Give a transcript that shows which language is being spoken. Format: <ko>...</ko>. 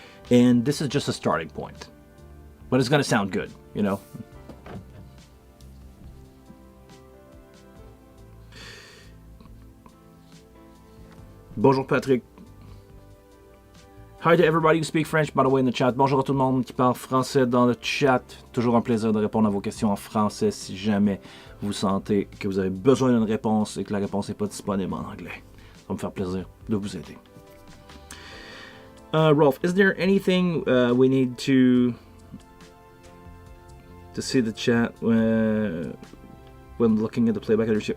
<en>And this is just a starting point, but it's gonna sound good, you know?</en> <fr>Bonjour</fr> <en>Patrick. Hi to everybody who speak French, by the way, in the chat.</en> <fr>Bonjour à tout le monde qui parle français dans le chat. Toujours un plaisir de répondre à vos questions en français si jamais vous sentez que vous avez besoin d'une réponse et que la réponse n'est pas disponible en anglais. Ça va me faire plaisir de vous aider.</fr> <en>Rolf, is there anything we need to see the chat when looking at the playback of the show?</en>